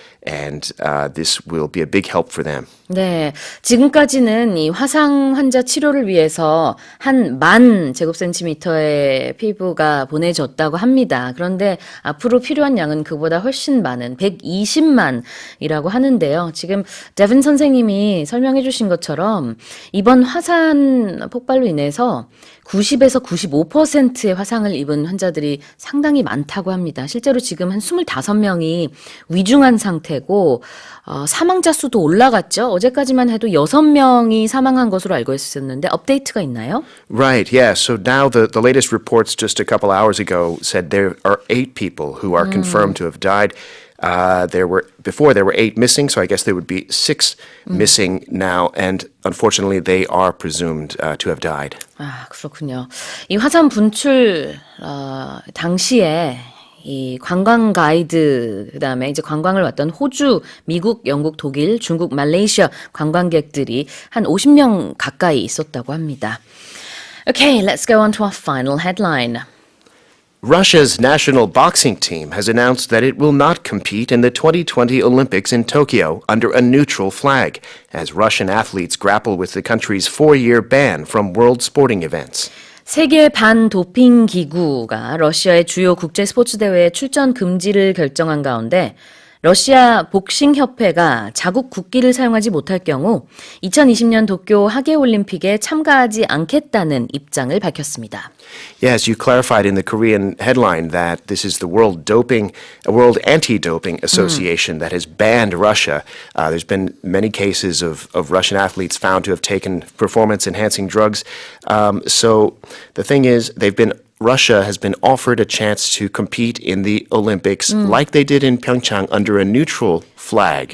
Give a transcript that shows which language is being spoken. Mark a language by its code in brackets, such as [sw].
[en] And this will be a big help for them. [ko] 네, 지금까지는 이 화상 환자 치료를 위해서 한 10,000 제곱센티미터의 피부가 보내졌다고 합니다. 그런데 앞으로 필요한 양은 그보다 훨씬 많은 120만이라고 하는데요. 지금 데빈 선생님이 설명해 주신 것처럼 이번 화산 폭발로 인해서 90에서 95%의 화상을 입은 환자들이 상당히 많다고 합니다. 실제로 지금 한 25명이 위중한 상태고 사망자 수도 올라갔죠. 어제까지만 해도 6명이 사망한 것으로 알고 있었는데 업데이트가 있나요? [en] Right, yeah. So now the latest reports just a couple hours ago said there are 8 people who are confirmed to have died. There were 8 missing, so I guess there would be 6 missing now, and unfortunately they are presumed to have died. [ko] 아, 그렇군요. 이 화산 분출 당시에 이 관광 가이드 그다음에 이제 관광을 왔던 호주, 미국, 영국, 독일, 중국, 말레이시아 관광객들이 한 50명 가까이 있었다고 합니다. [en] Okay, let's go on to our final headline. Russia's national boxing team has announced that it will not compete in the 2020 Olympics in Tokyo under a neutral flag, as Russian athletes grapple with the country's 4-year ban from world sporting events. [ko] 세계 반도핑 기구가 러시아의 주요 국제 스포츠 대회에 출전 금지를 결정한 가운데 러시아 복싱협회가 자국 국기를 사용하지 못할 경우 2020년 도쿄 하계올림픽에 참가하지 않겠다는 입장을 밝혔습니다. [en] Yes, you clarified in the Korean headline that this is the World Anti-Doping Association that has banned Russia. There's been many cases of Russian athletes found to have taken performance-enhancing drugs. So the thing is, Russia has been offered a chance to compete in the Olympics like they did in Pyeongchang under a neutral flag.